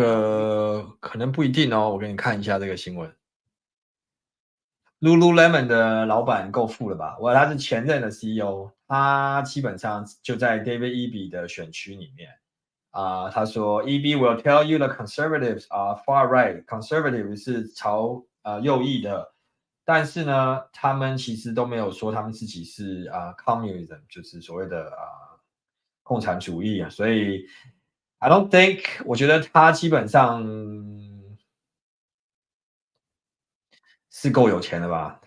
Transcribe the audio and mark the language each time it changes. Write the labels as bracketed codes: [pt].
[zh] 个可能不一定哦。我给你看一下这个新闻。 Lululemon 的老板够富了吧？他是前任的 CEO， 他基本上就在 David Eby 的选区里面。 [en] 他说 Eby will tell you the conservatives are far right. [zh] Conservative 是朝右翼的，但是呢，他们其实都没有说他们自己是communism， 就是所谓的共产主义啊。所以 [en] I don't think， [zh] 我觉得他基本上是够有钱的吧？